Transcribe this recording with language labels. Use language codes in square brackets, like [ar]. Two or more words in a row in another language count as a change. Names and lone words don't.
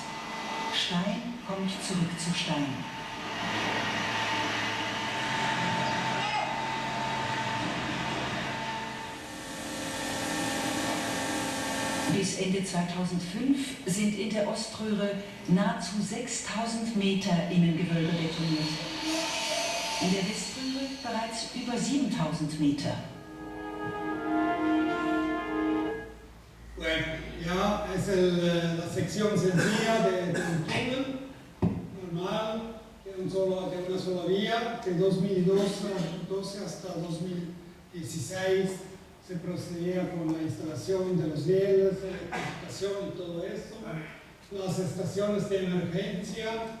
[de] Stein kommt zurück zu Stein. Bis Ende 2005 sind in der Oströhre nahezu 6000 Meter Innengewölbe betoniert. In der Weströhre bereits über 7000 Meter. [es] Bueno, ya es la sección sencilla del túnel, normal, de una sola vía, de 2012 hasta 2016 se procedía con la instalación de los rieles, electrificación y todo esto, las estaciones de emergencia,